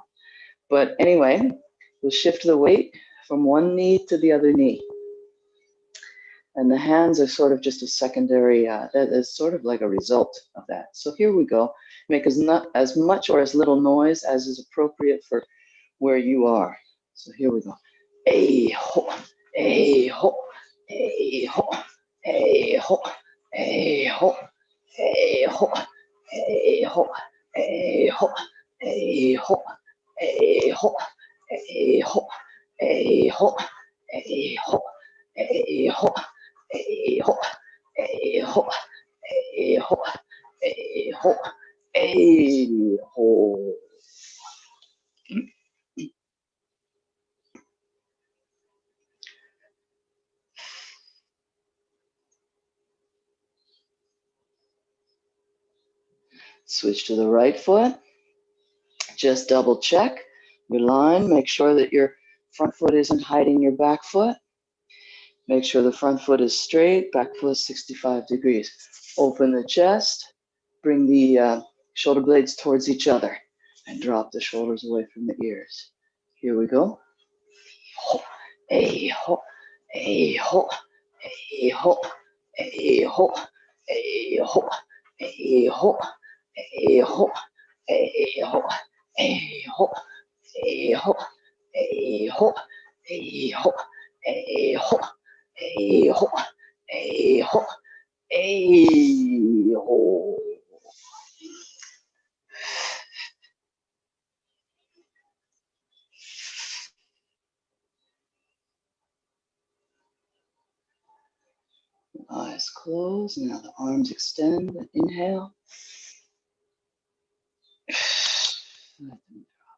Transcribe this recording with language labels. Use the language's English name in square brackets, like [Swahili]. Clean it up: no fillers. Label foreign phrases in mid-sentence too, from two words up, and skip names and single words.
[English] But anyway, we'll shift the weight from one knee to the other knee. And the hands are sort of just a secondary, that is sort of like a result of that. So here we go. Make as much or as little noise as is appropriate for where you are. So here we go. A ho, a ho, a ho, a ho, a ho, a ho, a ho, a ho, a ho, a ho, a ho, a ho, a ho, a ho. A ho, a ho, a ho, a ho, a ho. Switch to the right foot. Just double check your line. Make sure that your front foot isn't hiding your back foot. Make sure the front foot is straight, back foot is 65 degrees. Open the chest, bring the shoulder blades towards each other, and drop the shoulders away from the ears. Here we go. Ho, a ho, a ho, a ho, a ho, a ho, a ho, a ho, a ho, a ho, a ho, a ho, a ho, a ho, a ho, a ho, a ho. Eyes closed. Now the arms extend. Inhale. Let them drop.